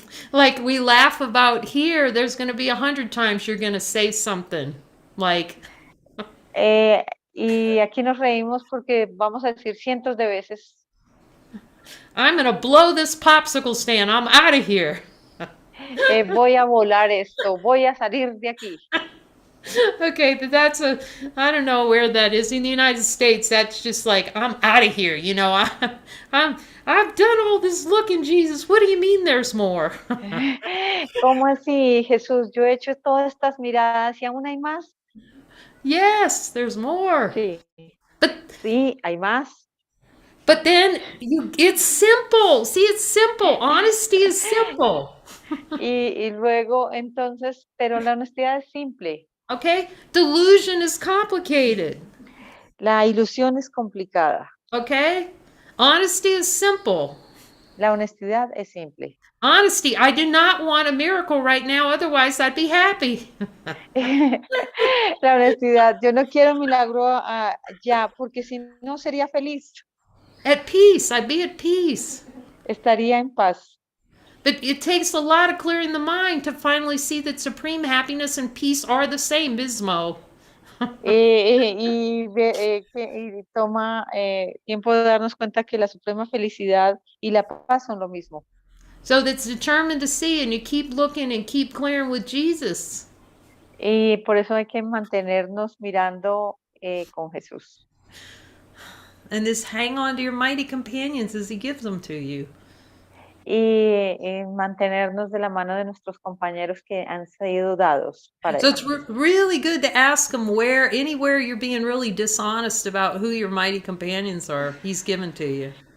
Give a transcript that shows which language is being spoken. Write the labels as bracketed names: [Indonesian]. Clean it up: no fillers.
[English] Like we laugh about here, there's going to be 100 times you're going to say something. Like, [Spanish] Eh, y aquí nos reímos porque vamos a decir cientos de veces, [English] I'm going to blow this popsicle stand. I'm out of here. [Spanish] voy a volar esto, voy a salir de aquí. [English] Okay, but I don't know where that is in the United States. That's just like, I'm out of here. I'm, I've done all this looking, Jesus. What do you mean there's more? [Spanish] ¿Cómo así, Jesús? Yo he hecho todas estas miradas y aún hay más. [English] Yes, there's more. [Spanish] Sí, [English] But [Spanish] sí, hay más. [English] But then it's simple. See, it's simple. Honesty is simple. [Spanish] Y luego, entonces, pero la honestidad es simple. [English] Okay? Delusion is complicated. [Spanish] La ilusión es complicada. [English] Okay? Honesty is simple. [Spanish] La honestidad es simple. [English] Honesty, I do not want a miracle right now, otherwise I'd be happy. [Spanish] La honestidad, yo no quiero un milagro ya, porque si no sería feliz, [English] At peace, I'd be at peace. [Spanish] estaría en paz. [English] But it takes a lot of clearing the mind to finally see that supreme happiness and peace are the same, Bismo. [Spanish] Y toma tiempo de darnos cuenta que la suprema felicidad y la paz son lo mismo. [English] So that's determined to see, and you keep looking and keep clearing with Jesus. [Spanish] Y por eso hay que mantenernos mirando con Jesús. [English] And this hang on to your mighty companions as he gives them to you. [Spanish] Y mantenernos de la mano de nuestros compañeros que han sido dados para [English] So [Spanish] eso. [English] it's really good to ask them anywhere you're being really dishonest about who your mighty companions are, he's given to you.